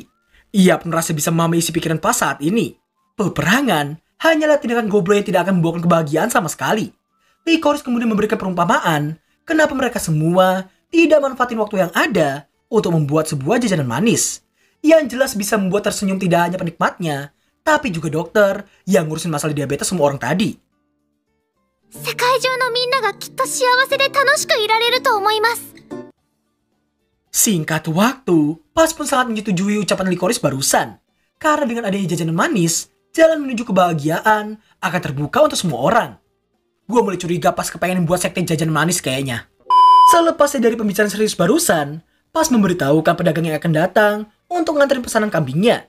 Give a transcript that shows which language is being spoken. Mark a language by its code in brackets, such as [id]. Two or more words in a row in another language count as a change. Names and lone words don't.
[id] Ia pun merasa bisa memahami isi pikiran Pas saat ini. Peperangan hanyalah tindakan goblok yang tidak akan membawakan kebahagiaan sama sekali. Licorice kemudian memberikan perumpamaan kenapa mereka semua tidak manfaatin waktu yang ada untuk membuat sebuah jajanan manis. Yang jelas bisa membuat tersenyum tidak hanya penikmatnya, tapi juga dokter yang ngurusin masalah diabetes semua orang tadi. [ja] 世界中のみんながきっと幸せで楽しくいられると思います。 [id] Singkat waktu, Pas pun sangat menyetujui ucapan Licorice barusan. Karena dengan adanya jajanan manis, jalan menuju kebahagiaan akan terbuka untuk semua orang. Gue mulai curiga Pas kepengen buat sekte jajanan manis kayaknya. Selepasnya dari pembicaraan serius barusan, Pas memberitahukan pedagang yang akan datang untuk nganterin pesanan kambingnya.